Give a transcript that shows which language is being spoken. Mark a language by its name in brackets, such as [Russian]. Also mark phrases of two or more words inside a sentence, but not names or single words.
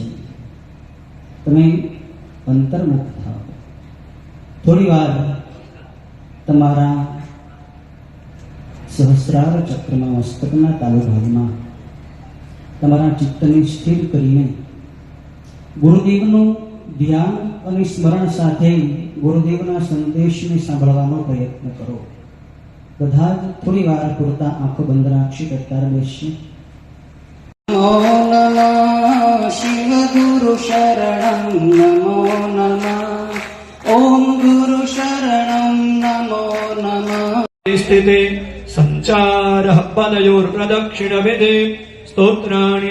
[Gujarati] તમે અંતર્મુખ થાઓ, થોડી વાર તમારા સહસ્રાર ચક્રમાં મસ્તકના તાલુ ભાગમાં તમારા ચિત્તને સ્થિર કરીને ગુરુદેવનું ધ્યાન અને સ્મરણ સાથે ગુરુદેવના સંદેશને સાંભળવાનો પ્રયત્ન કરો. બધા જ થોડી વાર પૂરતા આંખો બંધ રાખી અત્યારે બેસશે. [Sanskrit] नमो नमः शिव गुरु शरणं नमो नमः ओम गुरु शरणं नमो नमः स्थिते संचारः पदयोर्प्रदक्षिणविधे स्तोत्राणि